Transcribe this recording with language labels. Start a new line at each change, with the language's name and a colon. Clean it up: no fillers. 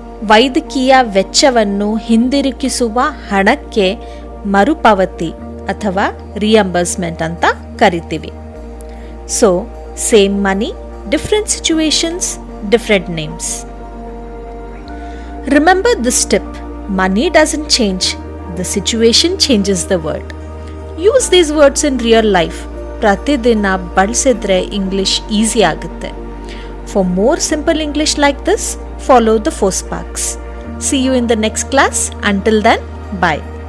Kannada: ವೈದ್ಯಕೀಯ ವೆಚ್ಚವನ್ನು ಹಿಂದಿರುಗಿಸುವ ಹಣಕ್ಕೆ ಮರುಪಾವತಿ ಅಥವಾ ರಿಯಂಬರ್ಸ್ಮೆಂಟ್ ಅಂತ ಕರಿತೀವಿ.
English: So same money, different situations, different names. Remember this tip: money doesn't change, the situation changes the word. Use these words in real life.
Kannada: ಪ್ರತಿದಿನ ಬಳಸಿದ್ರೆ ಇಂಗ್ಲಿಷ್ ಈಸಿ ಆಗುತ್ತೆ.
English: For more simple English like this, follow the 4 Sparks. See you in the next class. Until then, bye.